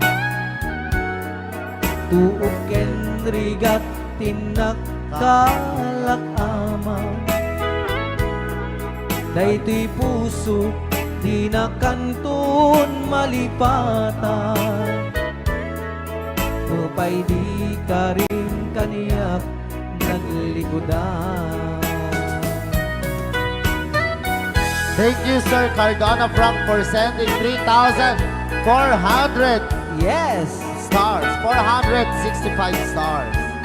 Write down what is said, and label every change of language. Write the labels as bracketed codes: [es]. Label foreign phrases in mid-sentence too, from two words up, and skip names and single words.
[ilo] Tuok ken rigat tinakkalak amaw. Daytoy puso di na kanton malipatan. Upay di ka rin kaniyak naglikodan. [en] Thank you, Sir Cardona Frank, for sending 3,400 Yes! stars. 465 stars.